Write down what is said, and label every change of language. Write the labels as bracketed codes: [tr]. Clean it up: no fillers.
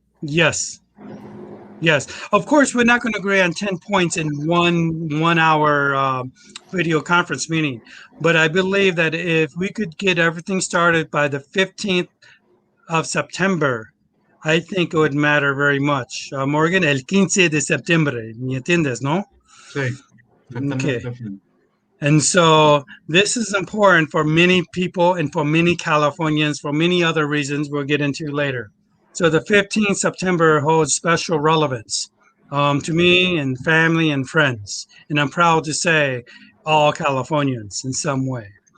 [en] Yes. Yes. Of course, we're not going to agree on 10 points in one hour video conference meeting. But I believe that if we could get everything started by the 15th of September, I think it would matter very much. [es] Morgan, el 15 de septiembre, ¿me entiendes, no? Sí. [en] Okay. And so this is important for many people and for many Californians for many other reasons we'll get into later. So the 15th September holds special relevance to me and family and friends. And I'm proud to say all Californians in some way.